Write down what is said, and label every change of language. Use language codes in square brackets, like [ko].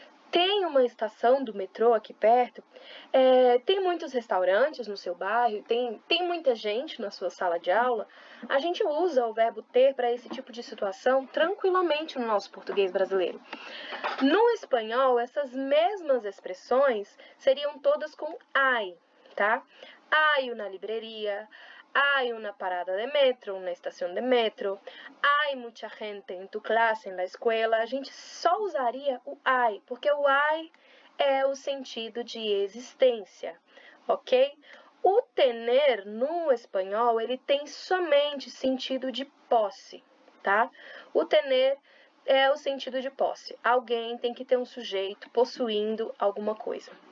[pt] Tem uma estação do metrô aqui perto? Tem muitos restaurantes no seu bairro? Tem muita gente na sua sala de aula? A gente usa o verbo ter para esse tipo de situação tranquilamente no nosso português brasileiro. No espanhol, essas mesmas expressões seriam todas com hay, tá? [es] Hay una librería, hay una parada de metro, una estación de metro, hay mucha gente en tu clase, en la escuela. [pt] A gente só usaria o hay, porque o hay é o sentido de existência, ok? O tener no espanhol, ele tem somente sentido de posse, tá? O tener é o sentido de posse. Alguém tem que ter um sujeito possuindo alguma coisa.